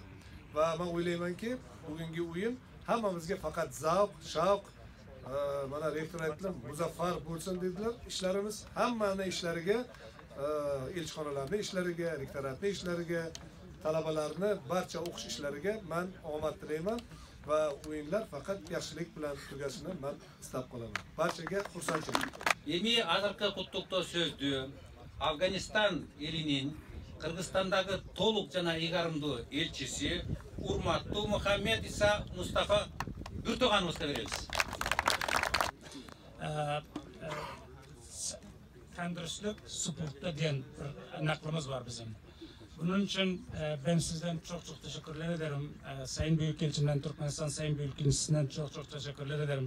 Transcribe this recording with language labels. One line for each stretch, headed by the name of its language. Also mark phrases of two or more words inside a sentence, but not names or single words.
Uzbek: Va men o'ylaymanki, bugungi o'yin hammamizga faqat zavq, shavq, mana rektor aytdilar, muzaffar bo'lsin dedilar. Ishlarimiz hammani ishlariga, elchixonalarning ishlariga, rektoratning ishlariga, talabalarni barcha o'qish ishlariga men omad tilayman va o'yinlar faqat yaxshilik bilan tugashini men istab qolaman. Barchaga xursandchilik.
Kyrgyz: Эми азыркы куттуктоо сөздү Афганистан элинин Кыргызстандагы толук жана ыйгарымдуу элчиси урматтуу Мухаммед Иса Мустафа Бүртөгановго беребиз.
Turkish: Tendrüstlük sportta diyen bir naklımız var bizim. Bunun için ben sizden çok teşekkürler ederim. Sayın Büyükelçimden, Türkmenistan Sayın Büyükelçisinden çok teşekkürler ederim.